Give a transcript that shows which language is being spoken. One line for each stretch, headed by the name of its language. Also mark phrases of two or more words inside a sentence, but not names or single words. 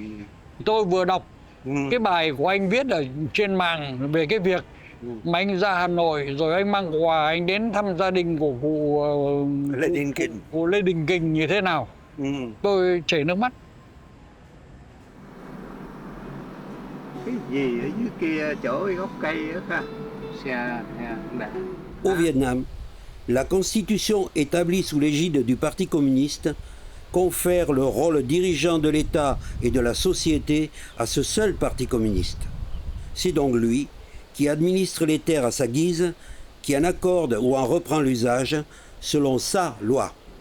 Vietnamese: Tôi vừa đọc cái bài của anh viết ở trên mạng về cái việc mà anh ra Hà Nội rồi anh mang quà anh đến thăm gia đình của cụ Lê Đình Kình như thế nào. Tôi chảy nước mắt. Cái gì ở dưới kia chỗ gốc cây đó ha.
French: Au Vietnam, la constitution établie sous l'égide du Parti communiste confère le rôle dirigeant de l'État et de la société à ce seul Parti communiste. C'est donc lui qui administre les terres à sa guise, qui en accorde ou en reprend l'usage selon sa loi.